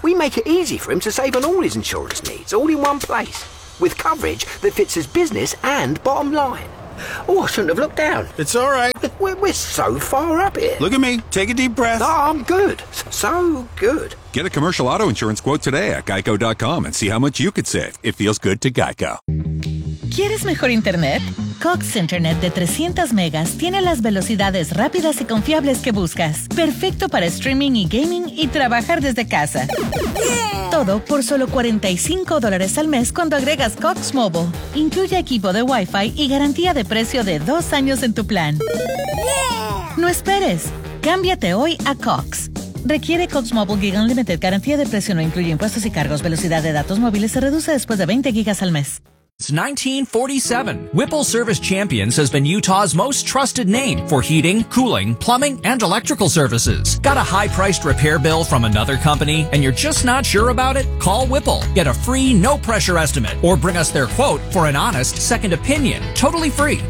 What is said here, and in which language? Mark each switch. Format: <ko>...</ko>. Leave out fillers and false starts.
<en>We make it easy for him to save on all his insurance needs, all in one place, with coverage that fits his business and bottom line. Oh, I shouldn't have looked down. It's all right. We're so far up here. Look at me. Take a deep breath. No, I'm good. So good. Get a commercial auto insurance quote today at geico.com and see how much you could save. It feels good to Geico.</en> <es>¿Quieres mejor internet? Cox Internet de 300 megas tiene las velocidades rápidas y confiables que buscas. Perfecto para streaming y gaming y trabajar desde casa. Yeah. Todo por solo $45 al mes cuando agregas Cox Mobile. Incluye equipo de Wi-Fi y garantía de precio de 2 años en tu plan. Yeah. No esperes. Cámbiate hoy a Cox. Requiere Cox Mobile Gig Unlimited. Garantía de precio no incluye impuestos y cargos. Velocidad de datos móviles se reduce después de 20 gigas al mes.</es> <en>Since 1947, Whipple Service Champions has been Utah's most trusted name for heating, cooling, plumbing, and electrical services. Got a high-priced repair bill from another company and you're just not sure about it? Call Whipple. Get a free, no-pressure estimate or bring us their quote for an honest second opinion. Totally free.</en>